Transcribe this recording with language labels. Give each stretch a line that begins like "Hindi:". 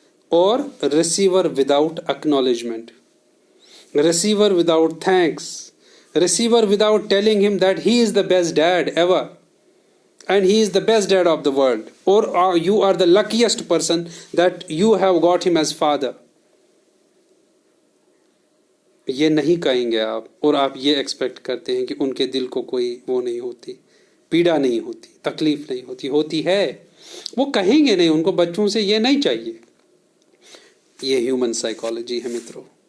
English: اور receiver without acknowledgement, receiver without thanks, receiver without telling him that he is the best dad ever. And he is the best dad of the world, or you are the luckiest person that you have got him as father.
Urdu: یہ نہیں کہیں گے آپ، اور آپ یہ expect کرتے ہیں کہ ان کے دل کو کوئی وہ نہیں ہوتی، پیڑا نہیں ہوتی، تکلیف نہیں ہوتی. ہوتی ہے، وہ کہیں گے نہیں، ان کو بچوں سے یہ نہیں چاہیے. یہ ہیومن سائیکالوجی ہے مترو.